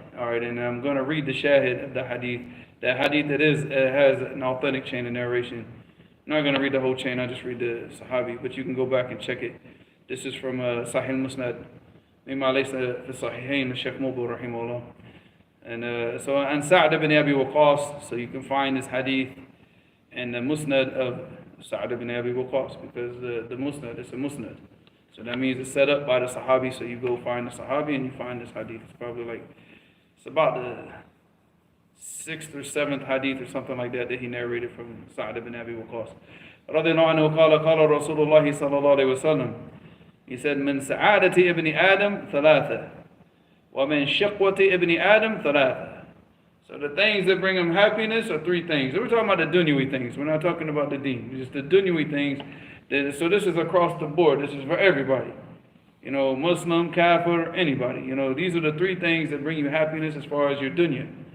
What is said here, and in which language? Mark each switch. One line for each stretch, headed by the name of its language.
English: All right, and I'm going to read the shahid of the hadith. The hadith that has an authentic chain of narration. I'm not going to read the whole chain. I'll just read the Sahabi, but you can go back and check it. This is from Sahih Musnad.
Arabic: مما ليس في الصحيحين الشيخ موضوع رحمه الله.
English: And so عن سعد بن أبي وقاص, so you can find this hadith in the Musnad of Sa'd ibn Abi Waqqas, because the Musnad is a Musnad. So that means it's set up by the Sahabi, so you go find the Sahabi and you find this hadith. It's probably it's about the 6th or 7th hadith or something like that he narrated from Sa'd ibn Abi Waqqas.
Arabic: رضي الله عنه قال رسول الله صلى الله عليه وسلم.
English: He said,
Arabic: من سعادة ابن آدم ثلاثة. وَمِن شِقْوَةِ ابن آدم ثلاثة.
English: So the things that bring him happiness are three things. We're talking about the dunyawi things. We're not talking about the deen. It's just the dunyawi things. So this is across the board. This is for everybody. You know, Muslim, kafir, anybody. You know, these are the three things that bring you happiness as far as your dunya.